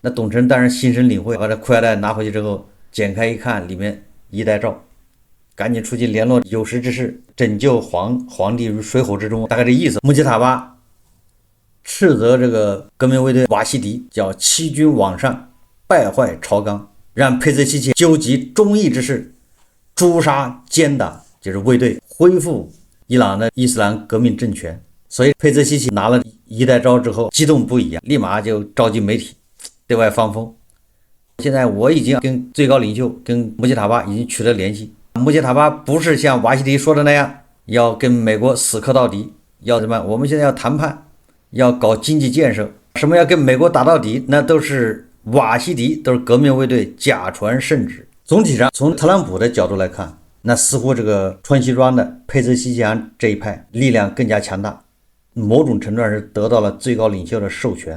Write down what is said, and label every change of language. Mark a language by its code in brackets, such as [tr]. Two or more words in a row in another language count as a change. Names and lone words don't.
[zh] 那董承當然心生領會，把這褲腰帶拿回去之後，剪開一看，裡面衣帶詔，趕緊出去聯絡有識之士，拯救皇帝於水火之中，大概這意思。穆吉塔巴斥責這個革命衛隊瓦西迪叫欺君罔上，敗壞朝綱，讓佩斯希奇糾集忠義之士，誅殺姦打，就是衛隊恢復伊朗的伊斯蘭革命政權。所以佩斯希奇拿了衣帶詔之後激動不已，立馬就召集媒體對外放風。現在我已經跟最高領袖跟穆吉塔巴已經取得聯繫，穆吉塔巴不是像瓦西迪說的那樣要跟美國死磕到底，要什麼？我們現在要談判，要搞經濟建設，什麼要跟美國打到底，那都是瓦西迪，都是革命衛隊假傳聖旨。總體上從特朗普的角度来看，那似乎這個穿西裝的佩斯希奇揚這一派力量更加強大，某種程度上是得到了最高領袖的授權。